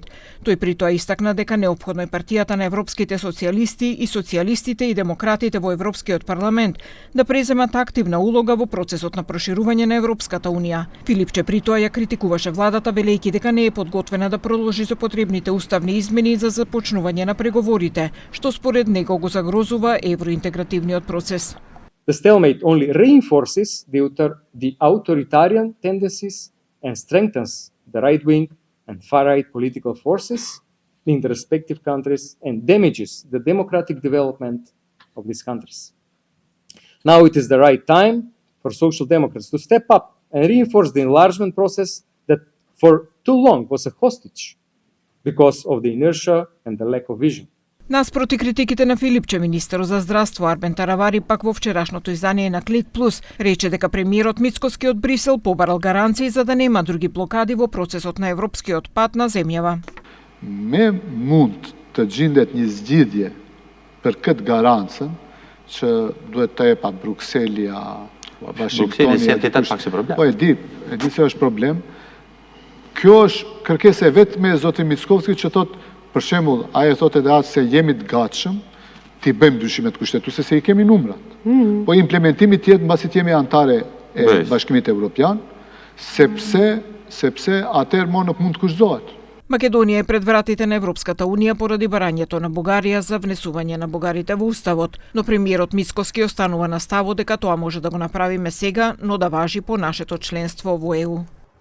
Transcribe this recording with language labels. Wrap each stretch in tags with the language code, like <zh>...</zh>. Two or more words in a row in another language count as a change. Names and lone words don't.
<mk>Тој при тоа истакна дека неопходно е партијата на европските социјалисти и социјалистите и демократите во Европскиот парламент да преземат активна улога во процесот на проширување на Европската унија. Филипче при тоа ја критикуваше владата велејќи дека не е подготвена да продолжи со потребните уставни измени за започнување на преговорите, што според него го загрозува евроинтегративниот процес.</mk> <en>The stalemate only reinforces the authoritarian tendencies and strengthens the right-wing and far-right political forces in the respective countries and damages the democratic development of these countries. Now it is the right time for social democrats to step up and reinforce the enlargement process that for too long was a hostage because of the inertia and the lack of vision.</en> <mk>Наспроти критиките на Филипче, министерот за здравство Арбен Таравари пак во вчерашното издание на Клик Плюс рече дека премиерот Мицкоски од Брисел побарал гаранции за да нема други блокади во процесот на европскиот пат на земјава.</mk> <sq>Me mund të gjendet një zgjidhje për këtë garancën që duhet të jep Brukselja, Washingtoni. Brukseli si entitet pak si problem. Po e di se është problem. Kjo është kërkesa e vetme e zotit Mickovski që thotë, për shembull, ai thotë edhe se jemi të gatshëm ti bëjmë ndryshimet kushtetuese se i kemi numrat. Po implementimi tjetër mbasi të jemi antare e Bashkimit Evropian, sepse atëherë më nuk mund të kushtohet.</sq> <mk>Македонија е пред вратите на Европската унија поради барањето на Бугарија за внесување на бугарите во уставот, но премиерот Мицкоски останува на ставот дека тоа може да го направиме сега, но да важи по нашето членство во ЕУ.</mk>